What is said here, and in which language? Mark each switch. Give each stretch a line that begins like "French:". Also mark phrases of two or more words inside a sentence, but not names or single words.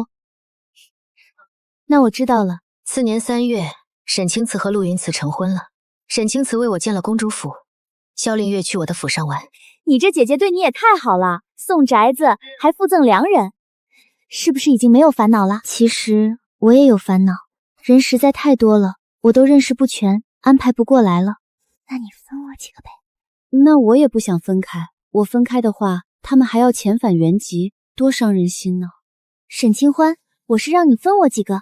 Chinese: 那我知道了。次年3月，沈清慈和陆云慈成婚了。沈清慈为我建了公主府，萧令月去我的府上玩。你这姐姐对你也太好了，送宅子还附赠良人，是不是已经没有煩惱了？其實我也有煩惱，人實在太多了，我都認識不全，安排不過來了。那你分我幾個唄？那我也不想分開，我分開的話，他們還要遣返原籍，多傷人心呢。沈清歡，我是讓你分我幾個。